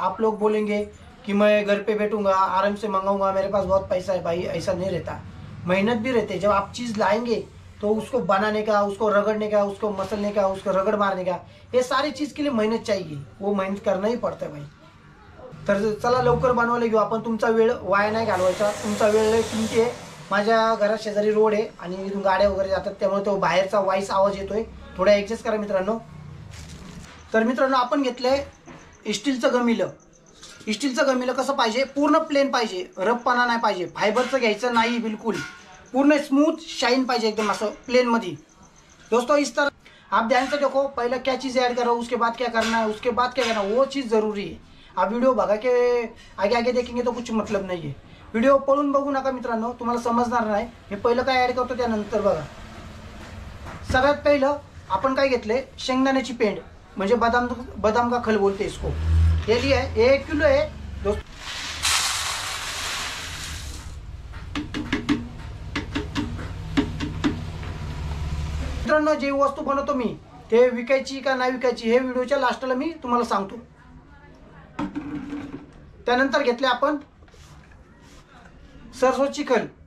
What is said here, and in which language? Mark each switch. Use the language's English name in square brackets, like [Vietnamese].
[Hindi] आप लोग बोलेंगे कि मैं घर पे बैठूंगा, आराम से मंगाऊंगा, मेरे पास बहुत पैसा है। भाई ऐसा नहीं रहता, मेहनत भी रहती है। जब आप चीज़ लाएंगे तो उसको बनाने का, उसको रगड़ने का, उसको मसलने का, उसको रगड़ मारने का, ये सारी चीज़ के लिए मेहनत चाहिए, वो मेहनत करना ही पड़ता है भाई। [Marathi] तर चला लवकर बनवायला घेऊ आपण, तुमचा वेळ वाया नाही घालवायचा, तुमचा वेळ लय किमती आहे। माझ्या घरा शेजारी रोड आहे आणि इथून गाड्या वगैरे जातात, त्यामुळे तो बाहेरचा वॉइस आवाज येतोय, थोडा ॲडजस्ट करा मित्रांनो। तर मित्रांनो आपण घेतलंय स्टीलचं गमिलं। स्टीलचं गमिलं कसं पाहिजे, पूर्ण प्लेन पाहिजे, रफपणा नाही पाहिजे, फायबरचं घ्यायचं नाही बिल्कुल, पूर्ण स्मूथ शाइन पाहिजे एकदम असं प्लेन मध्ये। [Hindi] दोस्तों इस तरह आप ध्यान से देखो, पहले क्या चीज़ ऐड कर रहा हूँ, उसके बाद क्या करना है, उसके बाद क्या करना है, वो चीज़ ज़रूरी है। आप वीडियो भगा के आगे आगे देखेंगे तो कुछ मतलब नहीं है। [Marathi] व्हिडिओ पळून बघू नका मित्रांनो, तुम्हाला समजणार नाही। मी पहिलं काय ॲड करतो त्यानंतर बघा। सगळ्यात पहिलं आपण काय घेतले, शेंगदाण्याची पेंड, म्हणजे [Hindi] बदाम का खल बोलते इसको। ये लिया है, 1 किलो है दोस्तों। [Marathi] मित्रांनो जी वस्तू बनवतो मी ते विकायची का नाही विकायची हे व्हिडिओच्या लास्टला मी तुम्हाला सांगतो। त्यानंतर घेतले आपण सरसोची खल।